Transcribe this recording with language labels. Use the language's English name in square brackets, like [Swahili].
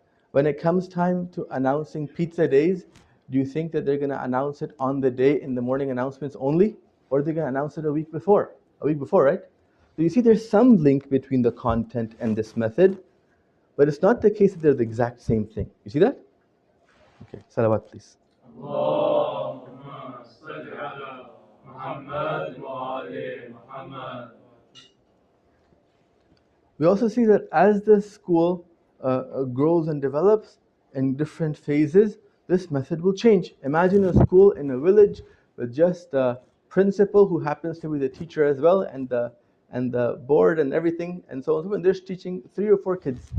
[English] When it comes time to announcing pizza days, do you think that they're going to announce it on the day in the morning announcements only? Or are they going to announce it a week before? A week before, right? So you see there's some link between the content and this method, but it's not the case that they're the exact same thing. You see that? Okay, salawat please. [Arabic] اللهم صل على محمد وآل محمد. [English] We also see that as the school grows and develops in different phases, this method will change. Imagine a school in a village with just the principal who happens to be the teacher as well, and the board and everything, and so on and so forth. And they're teaching 3 or 4 kids.